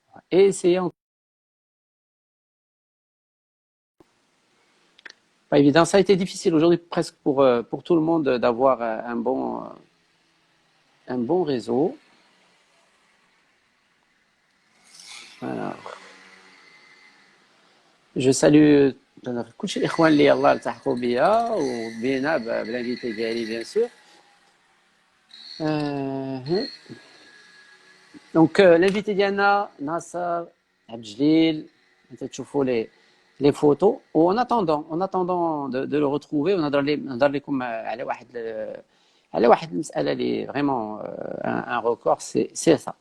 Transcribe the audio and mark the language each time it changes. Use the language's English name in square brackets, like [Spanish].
[French] Et essayons. Pas évident. Ça a été difficile aujourd'hui presque pour tout le monde d'avoir un bon réseau. Alors, je salue [Arabic] كلشي الاخوان اللي يلاه التحقوا بيا وبينا بلانفيتي ديالي بيان سور. [French] Euh, donc l'invité [Arabic] ديالنا ناصر عبد الجليل انت تشوفوا [French] les photos en attendant de le retrouver [Arabic] ونهضر لكم على واحد المسألة اللي [French] vraiment un record c'est ça.